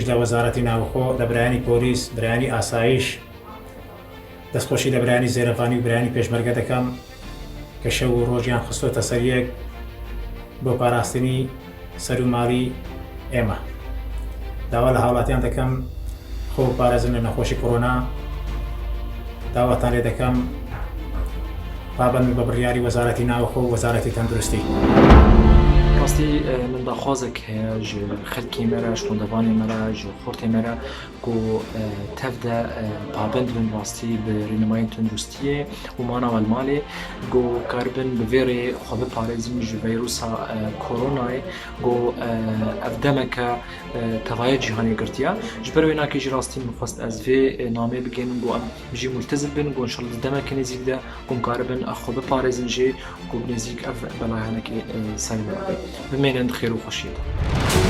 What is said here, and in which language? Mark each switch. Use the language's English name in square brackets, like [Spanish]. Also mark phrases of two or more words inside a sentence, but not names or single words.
[Central Kurdish] لە وەزارەتی ناوخۆ لە برایانی پۆلیس برایانی ئاسایش دەستخۆشی لە برایانی زێرەفانی و برایانی پێشمەرگە دەکەم کە شەو و ڕۆژیان خستوەتە سەر یەک بۆ پاراستنی سەر و ماڵی ئێمە داوا لە هاوڵاتیان دەکەم خۆ پارێزن لە نەخۆشی کۆرۆنا داواتان لێ دەکەم پابند بە بڕیاری وەزارەتی ناوخۆ و وەزارەتی تەندروستی ڕاستی من داخوازێک هەیە [Kurdish] ji xelkê me re ji xwendevanê me re ji xortê me re ku tev de pabind bin rastî bi rênimayên tendrustiyê û mana welmalê ku karibin bi vê rê xwe biparêzin ji vîrusa koronayê ku ev demeke tevaya cîhanê girtiye ji ber wê nakê jî rastî min xwest ez vê namê bigênim ku em jî multezim bin ku inşallah di demeke nêzik de ku karibin xwe biparêzin jê ku nêzik ev belayanekê ser me be بمێنن خێر و خۆشیێت.